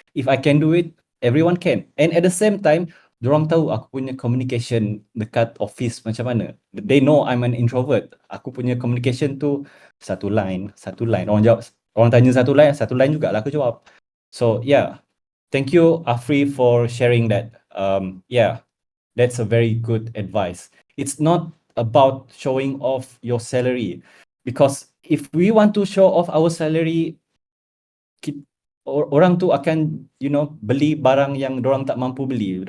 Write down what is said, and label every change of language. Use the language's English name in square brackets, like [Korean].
[English] If I can do it, everyone can. And at the same time, dorang tahu aku punya communication dekat office macam mana. They know I'm an introvert. [Malay] Aku punya communication tu satu line. Orang tanya satu line jugalah aku jawab. [English] So yeah, thank you, Afri, for sharing that. Yeah, that's a very good advice. It's not about showing off your salary, because if we want to show off our salary, [Malay] orang tu akan beli barang yang dorang tak mampu beli.